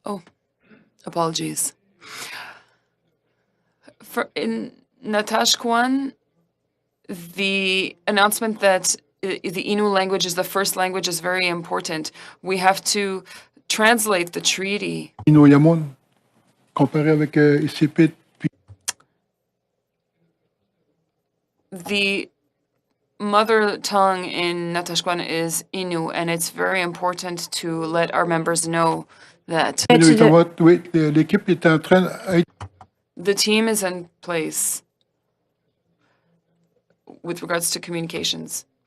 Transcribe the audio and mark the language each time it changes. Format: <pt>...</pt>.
<en>Oh, apologies. In Natashquan, the announcement that the Innu language is the first language is very important. We have to translate the treaty.</en> <fr>Innu-Yamon, comparé avec Isipit.</fr> <en>The mother tongue in Natashquan is Innu, and it's very important to let our members know that.</en> <fr>Oui, l'équipe est en train d'être.</fr> <en>The team is in place with regards to communications.</en>